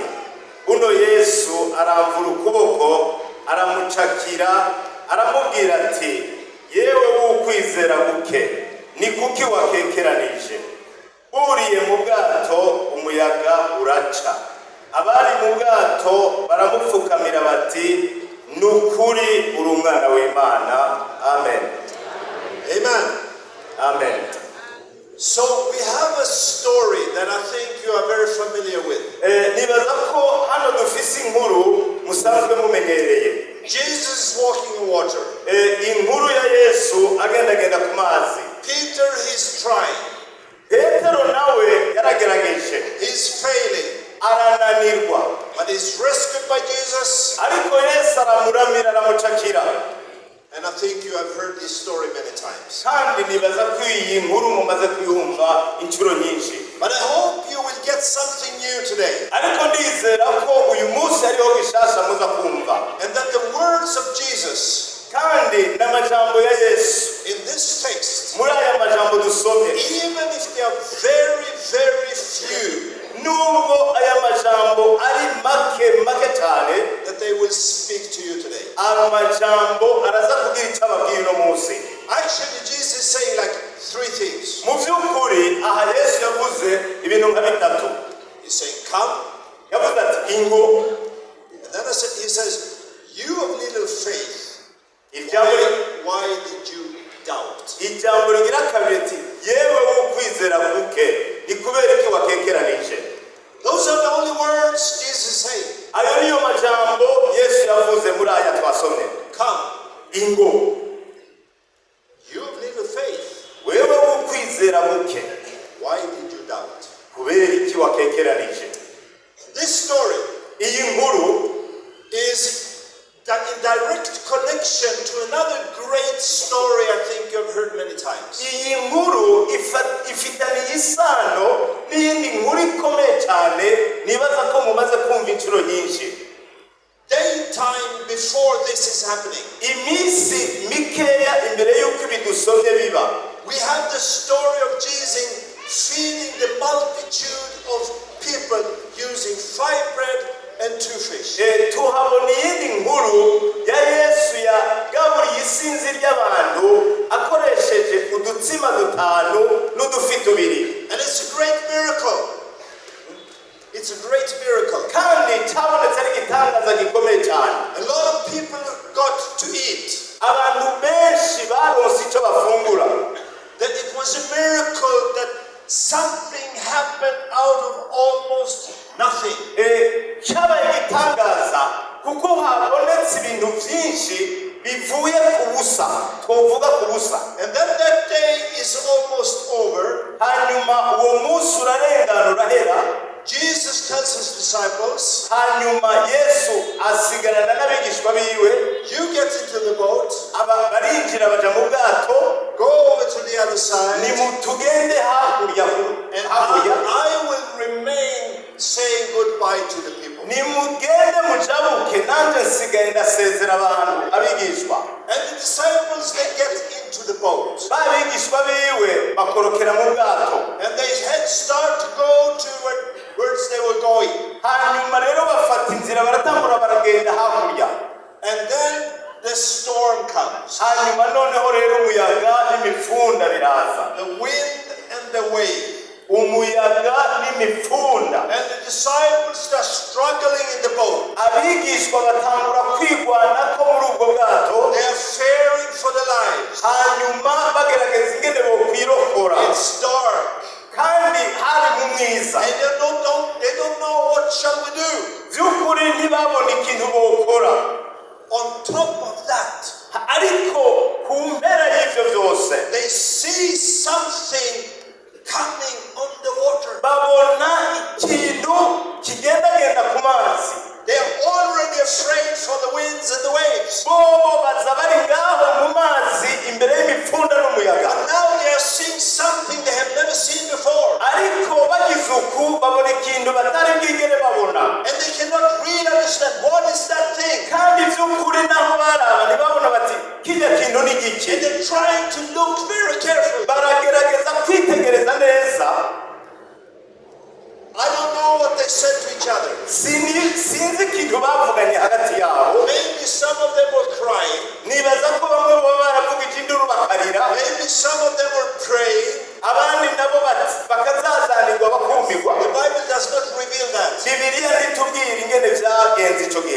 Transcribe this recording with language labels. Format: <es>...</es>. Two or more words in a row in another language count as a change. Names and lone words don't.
<rn>Uno Yesu aramvura ukuboko aramucakira aramubwira ati yewe w'ukwizera guke, ni kuki wakekeranije? Uriye mu bwato umuyaga uraca. Abari mu bwato baramupfukamira bati nukuri uri umwana w'Imana. Amen. Amen. Amen.</rn> <en>So we have a story that I think you are very familiar with.</en> <rn>Nibaza ko hano dufise inkuru musanzwe mumenyereye.</rn> <en>Jesus is walking in water.</en> <rn>Inkuru ya Yesu agenda ku mazi.</rn> <en>Peter is trying.</en> <rn>Petero nawe yaragerageje.</rn> <en>He's failing.</en> <rn>Arananirwa.</rn> <en>But he's rescued by Jesus.</en> <rn>Ariko Yesu aramuramira aramucakira.</rn> <en>And I think you have heard this story many times.</en> <rn>Kandi nibaza ko iyi nkuru mumaze kuyumva inshuro nyinshi.</rn> <en>But I hope you will get something new today.</en> <rn>Ariko ndizera ko uyu munsi ariho gishasha muza kumva.</rn> <en>And that the words of Jesus</en> <rn>kandi n'amajambo ya Yesu</rn> <en>in this text,</en> <rn>muri aya majambo dusomye,</rn> <en>even if they are very, very few,</en> <rn>nubwo aya majambo ari make cyane,</rn> <en>that they will speak to you today.</en> <rn>aya majambo araza kugira icyo ababwira uno munsi.</rn> <en>Actually, Jesus is saying like three things.</en> <rn>Mu by'ukuri aha Yesu yavuze ibintu nka bitatu.</rn> <en>He's saying, come.</en> <rn>Yavuze ati ingo.</rn> <en>And then he says, you have little faith. Why did you doubt?</en> <rn>Ijambo rigira kabiri ati yewe w'ukwizera guke, ni kubera iki wakekeranije.</rn> <en>Those are the only words Jesus is saying.</en> <rn>Ayo niyo majambo Yesu yavuze muri aya twasomye.</rn> <en>Come.</en> <rn>Ingo.</rn> <en>You have little faith.</en> <rn>Wewe w'ukwizera guke.</rn> <en>Why did you doubt?</en> <rn>Kubera iki wakekeranije.</rn> <en>This story,</en> <rn>iyi nkuru,</rn> <en>is in direct connection to another great story I think you've heard many times.</en> <rn>Iyi nkuru ifitanye isano n'iyindi nkuru ikomeye cyane nibaza ko mumaze kumva inshuro nyinshi.</rn> <en>Daytime before this is happening.</en> <rn>iminsi mikeya imbere y'uko ibidusomye biba,</rn> <en>We have the story of Jesus feeding the multitude of people using 5 bread and 2 fish.</en> <rn>tuhabona iyindi nkuru ya Yesu yagaburiye isinzi ry'abantu akoresheje udutsima 5 n'udufi 2.</rn> <en>And it's a great miracle. It's a great miracle.</en> <rn>kandi cyabonetse ari igitangaza gikomeye cyane.</rn> <en>A lot of people got to eat.</en> <rn>abantu benshi baronse icyo bafungura.</rn> <en>That it was a miracle that something happened out of almost nothing.</en> <rn>cyabaye igitangaza kuko habonetse ibintu byinshi bivuye ku busa, twovuga ku busa.</rn> <en>And then that day is almost over.</en> <rn>hanyuma uwo munsi urarengana urahera.</rn> <en>Jesus tells his disciples,</en> <rn>hanyuma Yesu asigarana n'abigishwa biwe.</rn> <en>you get into the boat,</en> <rn>barinjira baja mu bwato,</rn> <en>go over to the other side,</en> <rn>nimutugende hakurya</rn> <en>and I will remain saying goodbye to the people.</en> <rn>nimugende mujabuke nanjye nsigaye ndasezera abantu abigishwa.</rn> <en>And the disciples, they get into the boat.</en> <rn>babigishwa biwe bakorokera mu bwato.</rn> <en>And they start to go to where they were going.</en> <rn>hanyuma rero bafata inzira baratambura baragenda hakurya.</rn> <en>And then the storm comes.</en> <rn>hanyuma noneho rero umuyaga n'imifunda biraza.</rn> <en>The wind and the wave.</en> <rn>umuyaga n'imifunda.</rn> <en>And the disciples are struggling in the boat.</en> <rn>abigishwa batangura kwigwana ko muri ubwo bwato.</rn> <en>They are fearing for their lives.</en> <rn>hanyuma bagerageza ingene bokwirokora.</rn> <en>It's dark.</en> <rn>kandi hari mu mwiza.</rn> <en>And they don't know what shall we do.</en> <rn>by'ukuri ntibabona ikintu bokora.</rn> <en>On top of that,</en> <rn>ariko ku mpera y'ivyo byose</rn> <en>they see something coming on the water.</en> <rn>babona ikintu kigendagenda ku mazi.</rn> <en>They are already afraid for the winds and the waves.</en> <rn>bobo baza bari ngaho mu mazi imbere y'imifunda n'umuyaga.</rn> <en>But now they are seeing something they have never seen before.</en> <rn>ariko bagize uku babona ikintu batari bwigere babona.</rn> <en>And they cannot really understand what is that thing.</en> <rn>kandi by'ukuri naho baraba ntibabona bati kijya kintu ni</rn> <en>And</en> <rn>giki.</rn> <en>they're trying to look very carefully.</en> <rn>baragerageza kwitegereza neza.</rn> <en>I don't know what they said to each other.</en> <rn>sinzi ikintu bavuganye hagati yabo.</rn> <en>Maybe some of them were crying.</en> <rn>nibaza ko bamwe baba baravuga ikinduru bakarira.</rn> <en>Maybe some of them were praying.</en> <rn>abandi nabo bakazazanirwa bakumirwa.</rn> <en>The Bible does not reveal that.</en> <rn>bibiliya ntitubwira ingene vyagenze ico gihe.</rn>